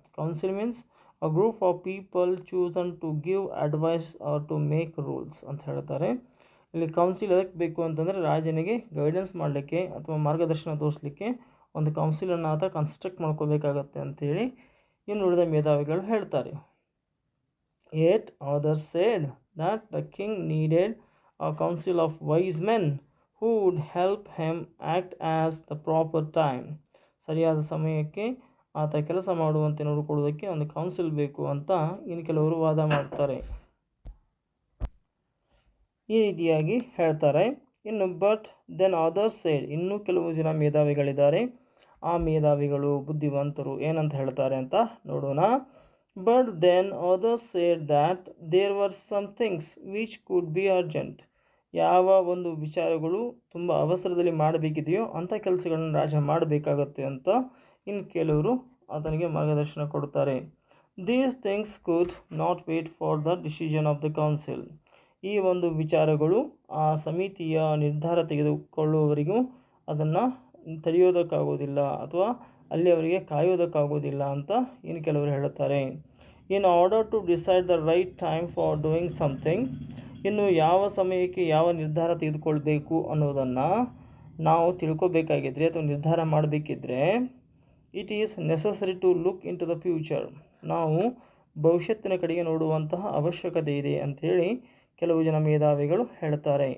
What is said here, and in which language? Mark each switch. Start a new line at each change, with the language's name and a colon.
English: council means a group of people chosen to give advice or to make rules
Kannada: ಅಂತ ಹೇಳ್ತಾರೆ. ಇಲ್ಲಿ council ಎದಕ್ಕೆ ಬೇಕು ಅಂತಂದರೆ ರಾಜನಿಗೆ ಗೈಡೆನ್ಸ್ ಮಾಡಲಿಕ್ಕೆ ಅಥವಾ ಮಾರ್ಗದರ್ಶನ ತೋರಿಸಲಿಕ್ಕೆ ಒಂದು ಕೌನ್ಸಿಲನ್ನು ಆತ ಕನ್ಸ್ಟ್ರಕ್ಟ್ ಮಾಡ್ಕೋಬೇಕಾಗತ್ತೆ ಅಂತೇಳಿ ಇನ್ನು ಉಳಿದ ಮೇಧಾವಿಗಳು ಹೇಳ್ತಾರೆ.
English: Yet others said that the king needed a council of wise men who would help him act as the proper time.
Kannada: ಸರಿಯಾದ ಸಮಯಕ್ಕೆ ಆತ ಕೆಲಸ ಮಾಡುವಂತೆ ನೋಡಿಕೊಳ್ಳುವುದಕ್ಕೆ ಒಂದು ಕೌನ್ಸಿಲ್ ಬೇಕು ಅಂತ ಇನ್ನು ಕೆಲವರು ವಾದ ಮಾಡ್ತಾರೆ. ಈ ರೀತಿಯಾಗಿ ಹೇಳ್ತಾರೆ. ಇನ್ನು
English: but then others said,
Kannada: ಇನ್ನೂ ಕೆಲವು ಜನ ಮೇಧಾವಿಗಳಿದ್ದಾರೆ. ಆ ಮೇಧಾವಿಗಳು ಬುದ್ಧಿವಂತರು ಏನಂತ ಹೇಳ್ತಾರೆ ಅಂತ ನೋಡೋಣ.
English: But then others said that there were some things which could be urgent.
Kannada: ಯಾವ ಒಂದು ವಿಚಾರಗಳು ತುಂಬ ಅವಸರದಲ್ಲಿ ಮಾಡಬೇಕಿದೆಯೋ ಅಂಥ ಕೆಲಸಗಳನ್ನು ರಾಜ ಮಾಡಬೇಕಾಗತ್ತೆ ಅಂತ ಇನ್ನು ಕೆಲವರು ಆತನಿಗೆ ಮಾರ್ಗದರ್ಶನ ಕೊಡ್ತಾರೆ.
English: These things could not wait for the decision of the council.
Kannada: ಈ ಒಂದು ವಿಚಾರಗಳು ಆ ಸಮಿತಿಯ ನಿರ್ಧಾರ ತೆಗೆದುಕೊಳ್ಳುವವರೆಗೂ ಅದನ್ನು ತಡೆಯೋದಕ್ಕಾಗೋದಿಲ್ಲ ಅಥವಾ ಅಲ್ಲಿ ಅವರಿಗೆ ಕಾಯೋದಕ್ಕಾಗೋದಿಲ್ಲ ಅಂತ ಇನ್ನು ಕೆಲವರು ಹೇಳುತ್ತಾರೆ.
English: in order to decide the right time for doing something,
Kannada: ಇನ್ನು ಯಾವ ಸಮಯಕ್ಕೆ ಯಾವ ನಿರ್ಧಾರ ತೆಗೆದುಕೊಳ್ಬೇಕು ಅನ್ನೋದನ್ನು ನಾವು ತಿಳ್ಕೊಬೇಕಾಗಿದ್ರೆ ಅಥವಾ ನಿರ್ಧಾರ ಮಾಡಬೇಕಿದ್ರೆ
English: it is necessary to look into the future,
Kannada: ನಾವು ಭವಿಷ್ಯತ್ತಿನ ಕಡೆಗೆ ನೋಡುವಂತಹ ಅವಶ್ಯಕತೆ ಇದೆ ಅಂಥೇಳಿ ಕೆಲವು ಜನ ಮೇಧಾವಿಗಳು ಹೇಳ್ತಾರೆ.